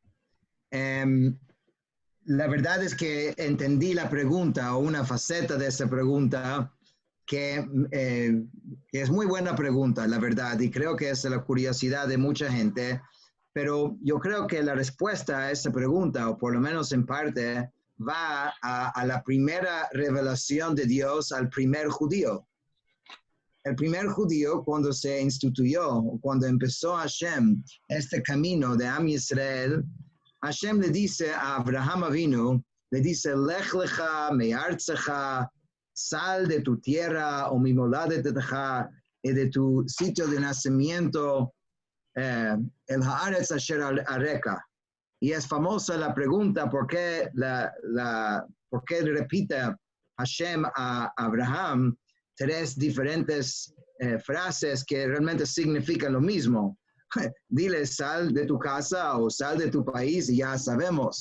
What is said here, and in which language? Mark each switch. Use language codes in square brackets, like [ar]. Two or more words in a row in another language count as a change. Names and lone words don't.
[es] La verdad es que entendí la pregunta o una faceta de esa pregunta que es muy buena pregunta, la verdad, y creo que es la curiosidad de mucha gente, pero yo creo que la respuesta a esa pregunta, o por lo menos en parte, va a la primera revelación de Dios al primer judío. El primer judío, cuando se instituyó, cuando empezó Hashem este camino de [he] עם ישראל, [es] Hashem le dice a Abraham Avinu, le dice, [he] לך לך מארצך, [es] sal de tu tierra o [he] מ מולדתך [es] y de tu sitio de nacimiento, [he] אל הארץ אשר אראך. [es] Y es famosa la pregunta por qué repite Hashem a Abraham tres diferentes frases que realmente significan lo mismo. Dile, sal de tu casa o sal de tu país y ya sabemos.